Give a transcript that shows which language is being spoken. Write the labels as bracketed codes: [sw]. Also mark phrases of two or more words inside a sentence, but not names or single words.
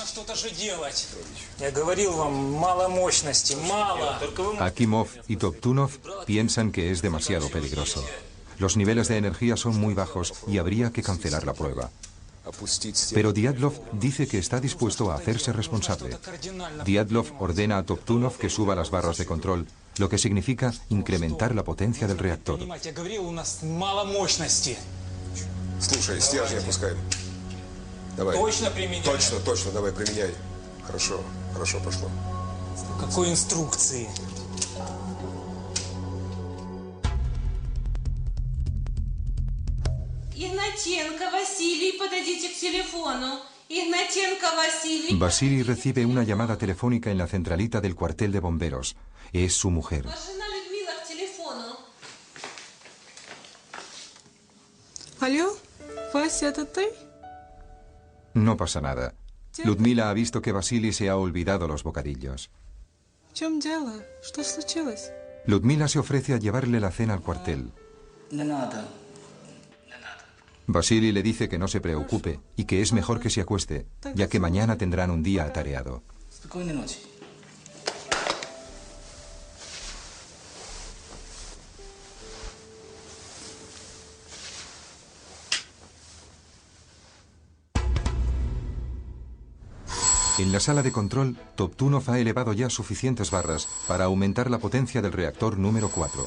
[es] Akimov y Toptunov piensan que es demasiado peligroso. Los niveles de energía son muy bajos y habría que cancelar la prueba. Pero Dyatlov dice que está dispuesto a hacerse responsable. Dyatlov ordena a Toptunov que suba las barras de control, lo que significa incrementar la potencia del reactor. [ru] Слушай, стержни опускаем. Давай. Точно применяй. Точно, давай, применяй. Хорошо пошло. Какой инструкции? Игнатенко Василий, подойдите к телефону. Игнатенко Василий. [es] Vasily recibe una llamada telefónica en la centralita del cuartel de bomberos. Es su mujer. [ru] Людмила к телефону. Алло, Вася, ¿это ты? [es] No pasa nada. Ludmila ha visto que Vasily se ha olvidado los bocadillos. [ru] В чем дело? Что случилось? [es] Ludmila se ofrece a llevarle la cena al cuartel. Vasily le dice que no se preocupe y que es mejor que se acueste, ya que mañana tendrán un día atareado. [ru] Спокойной ночи. [es] En la sala de control, Toptunov ha elevado ya suficientes barras para aumentar la potencia del reactor número 4.